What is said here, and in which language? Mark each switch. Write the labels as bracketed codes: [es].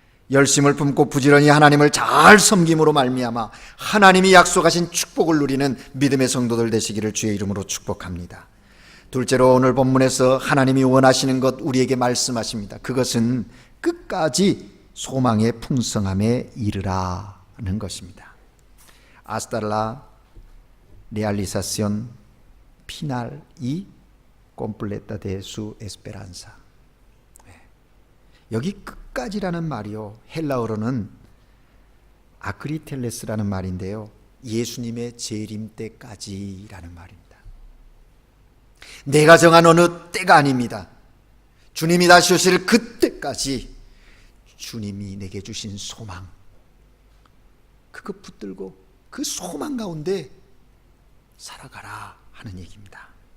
[ko] 열심을 품고 부지런히 하나님을 잘 섬김으로 말미암아 하나님이 약속하신 축복을 누리는 믿음의 성도들 되시기를 주의 이름으로 축복합니다. 둘째로, 오늘 본문에서 하나님이 원하시는 것 우리에게 말씀하십니다. 그것은 끝까지 소망의 풍성함에 이르라는 것입니다. [es] Hasta la realización final y completa de su esperanza. [ko] 여기 끝까지라는 말이요, 헬라어로는 아크리텔레스라는 말인데요, 예수님의 재림 때까지라는 말입니다. 내가 정한 어느 때가 아닙니다. 주님이 다시 오실 그때까지 주님이 내게 주신 소망, 그거 붙들고 그 소망 가운데 살아가라 하는 얘기입니다.